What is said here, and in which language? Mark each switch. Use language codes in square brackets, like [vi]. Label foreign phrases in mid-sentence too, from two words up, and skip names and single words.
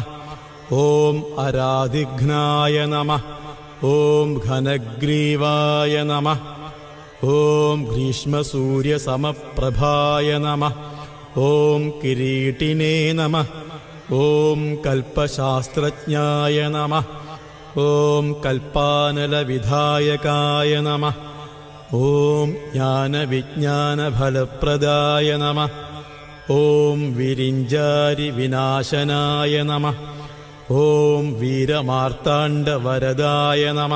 [sa] ഓം അരാധിഘ്നായ നമഃ. ഓം ഘനഗ്രീവായ നമഃ. ഓം ഗ്രീഷ്മസൂര്യസമപ്രഭായ നമഃ. ഓം കിരീടിനേ നമഃ. ഓം കൽപ്പശാസ്ത്രജ്ഞായ നമഃ. ॐ कल्पानलविधायकाय नमः। ॐ ज्ञानविज्ञानफलप्रदाय नमः। ॐ विरिञ्जारिविनाशनाय नमः। ॐ वीरमार्ताण्डवरदाय नमः।